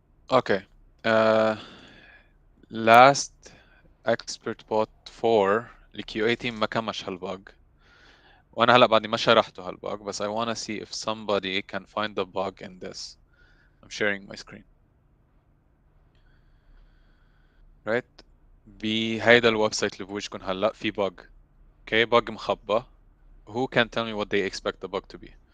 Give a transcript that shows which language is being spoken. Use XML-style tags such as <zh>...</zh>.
<en>okay last</en> <ar>expert bot 4 الكيو اي تيم ما كمش هالبug، وانا هلا بعدني ما شرحته هالبug، بس</ar> <en>I wanna see if somebody can find the bug in this. I'm sharing my screen. right.</en> <ar>بهيدا الويب سايت اللي بوجهكم هلا في bug.</ar> <en>okay, bug مخبى. Who can tell me what they expect the bug to be?</en>